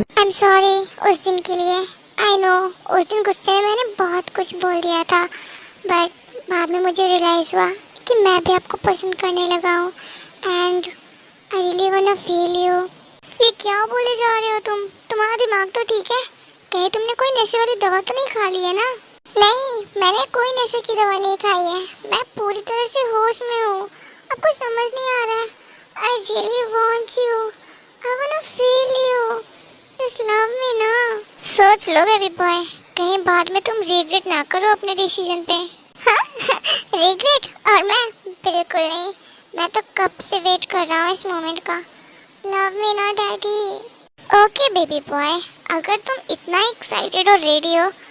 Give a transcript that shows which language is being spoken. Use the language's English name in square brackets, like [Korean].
[English] I'm sorry [Hindi] उस दिन के लिए। [English] I know [Hindi] उस दिन गुस्से में मैंने बहुत कुछ बोल दिया था, बट बाद में मुझे रियलाइज हुआ कि मैं भी आपको पसंद करने लगा हूँ, [English] and I really wanna feel you। [Hindi] ये क्या बोले जा रहे हो तुम? तुम्हारा दिमाग तो ठीक है? कहीं तुमने कोई नशे वाली दवा तो नहीं खा ली है ना? नहीं, मैंने कोई नशे की दवा नहीं खाई है, मैं पूरी तरह से होश में हूँ। आपको समझ नहीं आ रहा है? [English] I really want you, I wanna feel you, just love me ना। [Hindi] सोच लो बेबी बॉय, कहीं बाद में तुम रिग्रेट ना करो अपने डिसीजन पे। हाँ रिग्रेट? और मैं बिल्कुल नहीं, मैं तो कब से वेट कर रहा हूँ इस मोमेंट का। लव मी ना डैडी। ओके बेबी बॉय, अगर तुम इतना एक्साइटेड और रेडी हो